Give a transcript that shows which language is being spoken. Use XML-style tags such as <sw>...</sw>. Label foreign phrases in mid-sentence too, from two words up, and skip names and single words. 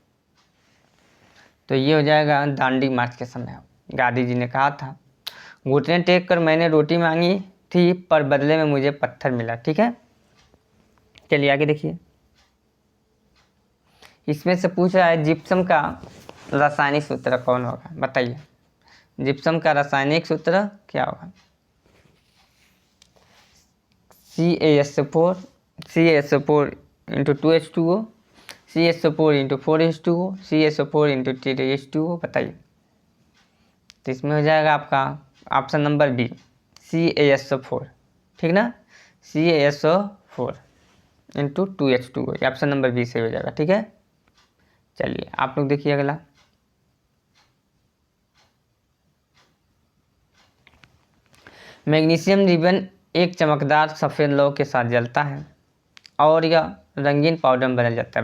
<hi>तो ये हो जाएगा दांडी मार्च के समय गांधी जी ने कहा था घुटने टेक कर मैंने रोटी मांगी थी पर बदले में मुझे पत्थर मिला। ठीक है, चलिए आगे देखिए। इसमें से पूछ रहा है जिप्सम का रासायनिक सूत्र कौन होगा? बताइए। जिप्सम का रासायनिक सूत्र क्या होगा? CaSO4 into 2H2O, CaSO4 into 4H2O, CaSO4 into 3H2O। बताइए। तो इसमें हो जाएगा आपका ऑप्शन नंबर बी CaSO4। ठीक ना, CaSO4 into 2H2O, ये ऑप्शन नंबर बी से हो जाएगा। ठीक है, चलिए आप लोग देखिए अगला। मैग्नीशियम रिबन एक चमकदार सफ़ेद लौ के साथ जलता है और यह रंगीन पाउडर में बदल जाता है।</hi>